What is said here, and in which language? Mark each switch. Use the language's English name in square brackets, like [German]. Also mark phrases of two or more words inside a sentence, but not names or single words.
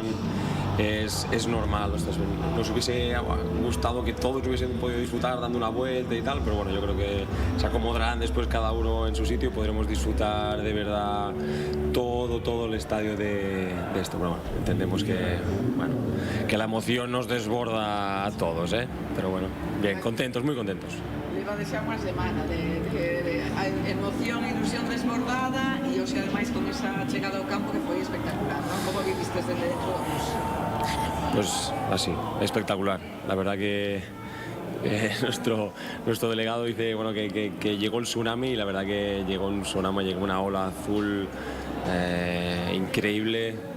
[Spanish] Es normal, nos hubiese gustado que todos hubiesen podido disfrutar dando una vuelta y tal, pero bueno, yo creo que se acomodarán después cada uno en su sitio y podremos disfrutar de verdad todo el estadio de esto. Pero bueno, entendemos que la emoción nos desborda a todos, pero bueno, bien, contentos, muy contentos. [Galician] Le iba a desear unha semana de emoción e ilusión desbordada e hoxe ademais con esa chegada ao campo que foi espectacular, ¿no? Como viviste desde dentro? [Spanish] Pues así, espectacular. La verdad que nuestro delegado dice bueno, que llegó el tsunami y la verdad que llegó un tsunami, llegó una ola azul increíble.